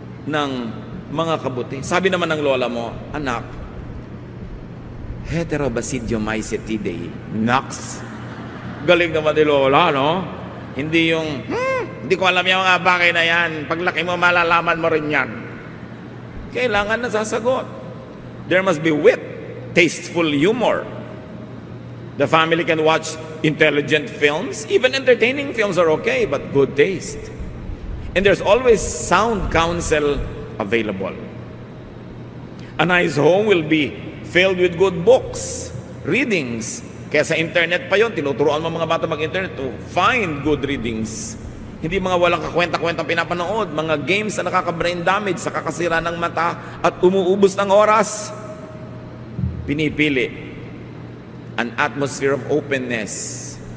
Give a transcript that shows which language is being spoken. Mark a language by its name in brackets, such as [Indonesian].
[Filipino] Ng mga kabuti? Sabi naman ng lola mo, anak, Heterobasidiomycetidae. Naks. Galing naman ni lola, no? Hindi yung, hindi ko alam yung mga bagay na yan. Paglaki mo, malalaman mo rin yan. Kailangan na sasagot. [English] There must be wit, tasteful humor. The family can watch intelligent films. Even entertaining films are okay, but good taste. And there's always sound counsel available. A nice home will be filled with good books, readings. [Filipino] Kaya sa internet pa yon, tinuturuan mo mga bata mag-internet [English] to find good readings. [Filipino] Hindi mga walang kakwenta-kwentang pinapanood, mga games na nakaka-brain damage, sa kakasira ng mata at umuubos ng oras. Pinipili [English] an atmosphere of openness.